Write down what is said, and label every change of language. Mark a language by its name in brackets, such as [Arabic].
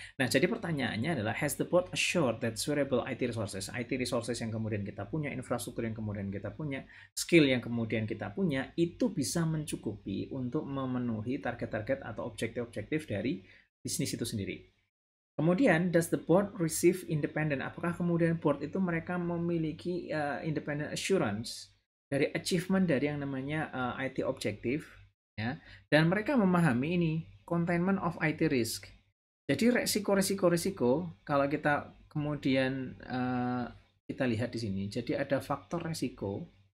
[Indonesian] Nah, jadi pertanyaannya adalah [English] has the board assured that suitable IT resources [Indonesian] yang kemudian kita punya, infrastruktur yang kemudian kita punya, skill yang kemudian kita punya itu bisa mencukupi untuk memenuhi target-target atau objektif-objektif dari bisnis itu sendiri. [English] Kemudian, does the board receive independent? [Indonesian] Apakah kemudian board itu mereka memiliki independent assurance dari achievement dari yang namanya IT objektif, ya? Dan mereka memahami ini [English] containment of IT risk. [Indonesian] Jadi resiko kalau kita kemudian kita lihat di sini, jadi ada faktor resiko.